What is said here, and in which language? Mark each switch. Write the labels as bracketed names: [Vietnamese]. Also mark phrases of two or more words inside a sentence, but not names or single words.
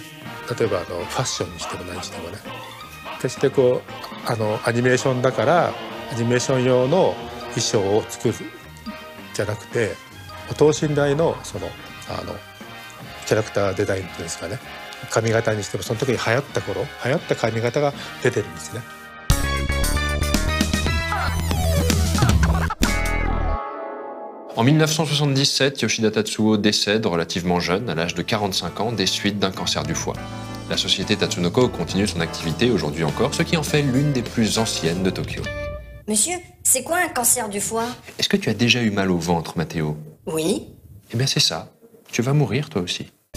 [Japanese] 例えばファッションにしても何にしてもね。決してこうアニメーションだからアニメーション用の衣装を作るじゃなくて等身大のそのキャラクターデザインっていうんですかね、髪型にしてもその時に流行った髪型が出てるんですね。 [French] En 1977, Yoshida Tatsuo décède relativement jeune, à l'âge de 45 ans, des suites d'un cancer du foie. La société Tatsunoko continue son activité aujourd'hui encore, ce qui en fait l'une des plus anciennes de Tokyo. Monsieur, c'est quoi un cancer du foie? Est-ce que tu as déjà eu mal au ventre, Matteo? Oui. Eh bien c'est ça. Tu vas mourir toi aussi.